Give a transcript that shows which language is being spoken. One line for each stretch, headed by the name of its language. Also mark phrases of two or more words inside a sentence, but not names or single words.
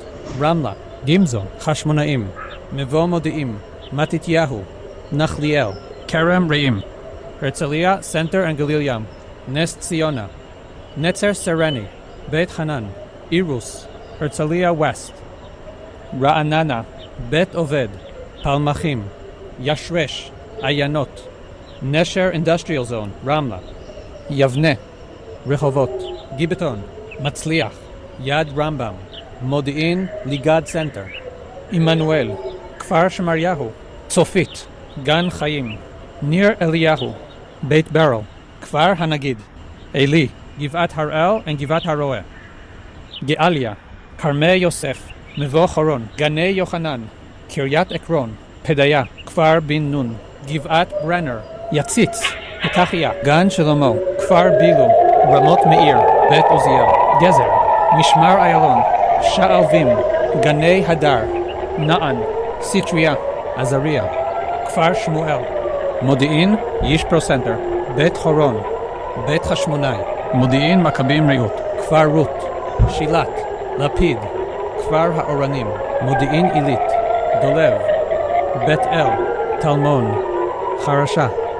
English: Ramla, Gimzo, Chashmonaim, Mevo Modi'im, Matityahu, Nachliel, Kerem Reim, Herzliya Center and Galil Yam, Nes Tziona, Netzer Sereni, Beit Hanan, Irus, Herzliya West, Ra'anana, Bet Oved, Palmachim, Yashresh, Ayanot, Nesher Industrial Zone, Ramla, Yavne, Rehovot, Gibeton, Matzliach, Yad Rambam, Modi'in, Ligad Center, Immanuel, Kfar Shemaryahu, Tzofit, Gan Chaim, Nir Eliyahu, Beit Beryl, Kfar Hanagid, Eli, Givat Harel and Givat Haroeh, Gealia, Karmei Yosef, Mevo Choron, Ganei Yochanan, Kiryat Ekron, Pedaya, Kfar Bin Nun, Givat Brenner, Yatzitz, Petachia, Gan Shlomo, Kfar Bilu, Ramot Meir, Bet Uziel, Gezer, Mishmar Ayalon, Sha'alvim, Ganei Hadar, Na'an, Sitria, Azariah, Kfar Shmuel, Modi'in, Yishpro Center, Bet Choron, Bet Hashmonai, Modi'in Maccabim Reut, Kfar Rut, Shilat, Lapid, Kfar Ha'oranim, Modi'in Ilit, Dolev, Bet El, Talmon, Charasha,